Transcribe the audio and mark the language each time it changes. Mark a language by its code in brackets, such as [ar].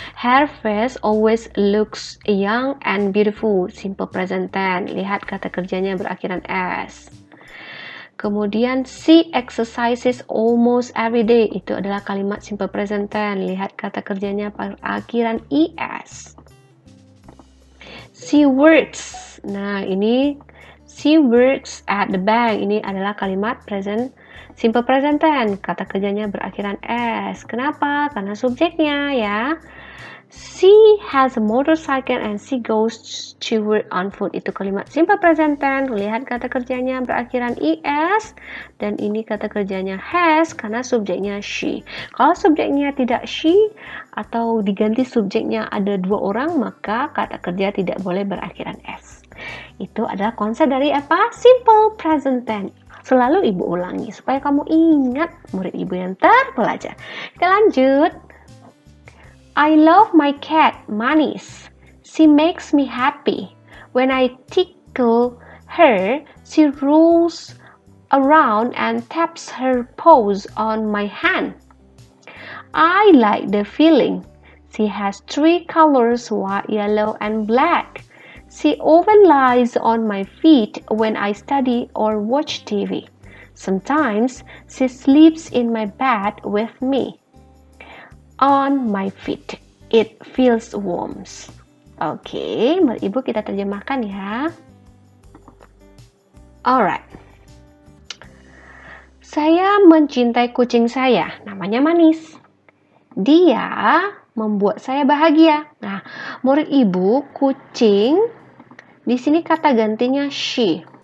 [en] Her face always looks young and beautiful. [id] Simple present tense. Lihat kata kerjanya berakhiran S. Kemudian [en] she exercises almost every day. [id] Itu adalah kalimat simple present tense. Lihat kata kerjanya berakhiran ES. [en] She works. [id] Nah, ini [en] she works at the bank. [id] Ini adalah kalimat simple present tense. Kata kerjanya berakhiran S. Kenapa? Karena subjeknya ya. [en] She has a motorcycle and she goes to work on foot. [id] Itu kalimat simple present tense. Lihat kata kerjanya berakhiran ES. Dan ini kata kerjanya has karena subjeknya she. Kalau subjeknya tidak she atau diganti subjeknya ada 2 orang, maka kata kerja tidak boleh berakhiran S. Itu adalah konsep dari apa? Simple present tense. Selalu Ibu ulangi supaya kamu ingat, murid Ibu yang terpelajar. Kita lanjut. [en] I love my cat, Manis. She makes me happy. When I tickle her, she rolls around and taps her paws on my hand. I like the feeling. She has 3 colors, white, yellow, and black. She often lies on my feet when I study or watch TV. Sometimes she sleeps in my bed with me. On my feet, it feels warm. [id] Oke, Ibu kita terjemahkan ya. [en] Alright. [id] Saya mencintai kucing saya, namanya Manis. Dia membuat saya bahagia. Nah, murid Ibu, kucing di sini kata gantinya she.